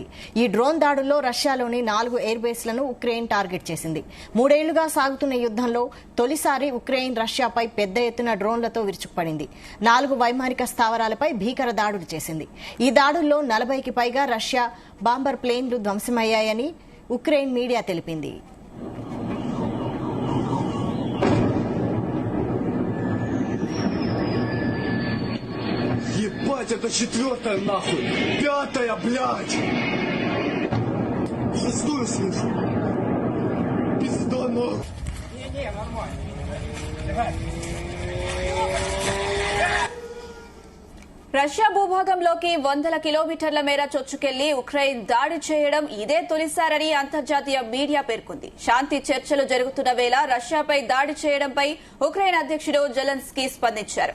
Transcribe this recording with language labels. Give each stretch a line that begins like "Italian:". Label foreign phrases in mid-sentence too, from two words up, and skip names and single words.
Telugu: ఈ డ్రోన్ దాడుల్లో రష్యాలోని 4
English: air bases
Telugu: ఉక్రెయిన్ టార్గెట్ చేసింది. 3 ఏళ్లుగా సాగుతున్న యుద్దంలో తొలిసారి ఉక్రెయిన్ రష్యాపై పెద్ద ఎత్తున డ్రోన్లతో విరుచుకుపడింది. 4 వైమానిక స్థావరాలపై భీకర దాడులు చేసింది. ఈ దాడుల్లో 40కి పైగా రష్యా
English: bomber planes
Telugu: ధ్వంసమయ్యాయని ఉక్రెయిన్ మీడియా తెలిపింది.
Russian: Ебать, это 4-я нахуй! 5-я, блядь! Шестую слышу! Пизда нахуй! Не, нормально. Давай.
Telugu: రష్యా భూభాగంలోకి 100 కిలోమీటర్ల మేర చొచ్చుకెళ్లి ఉక్రెయిన్ దాడి చేయడం ఇదే తొలిసారని అంతర్జాతీయ మీడియా పేర్కొంది. శాంతి చర్చలు జరుగుతున్న వేళ రష్యాపై దాడి చేయడంపై ఉక్రెయిన్ అధ్యక్షుడు జెలెన్స్కీ స్పందించారు.